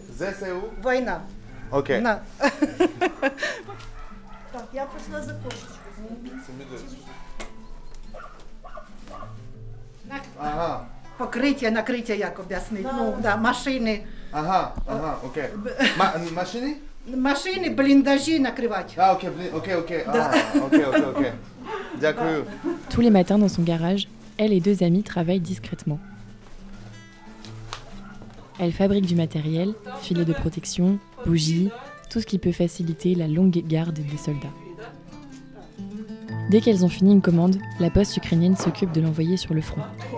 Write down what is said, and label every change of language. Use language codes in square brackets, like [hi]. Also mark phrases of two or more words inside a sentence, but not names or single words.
[uk] ZCU? Війна. Ok. На. Так, я прийшла за кошечку. [fr] C'est mieux de... [uk] Ага. Покриття, накриття, як об'яснити. Ну, да, машини. Ага, ok. Machine? Машини, бліндажі накривати. [en] Ah, ok, ok. Ah, ok. Дякую. [fr] Tous les matins dans son garage, elle et 2 amis travaillent discrètement. Elle fabrique du matériel, filets de protection, bougies, tout ce qui peut faciliter la longue garde des soldats. Dès qu'elles ont fini une commande, la poste ukrainienne s'occupe de l'envoyer sur le front.